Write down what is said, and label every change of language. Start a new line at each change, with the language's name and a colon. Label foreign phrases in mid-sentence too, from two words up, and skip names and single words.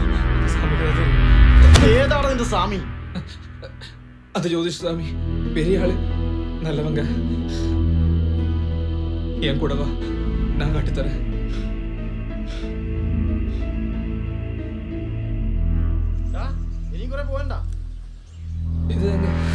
Tamil: அந்த சாமிக்கு தான் தெரியும்.
Malayalam: ഏതാണ് നിന്റെ സ്വാമി?
Tamil: அது ஜோதிஷ் சாமி, பெரிய ஆளு, நல்லவங்க. என் கூட வா, நான் காட்டித்தரேன்.
Malayalam: ഇനിയും കുറെ പോകണ്ട.
Tamil: இது எங்க?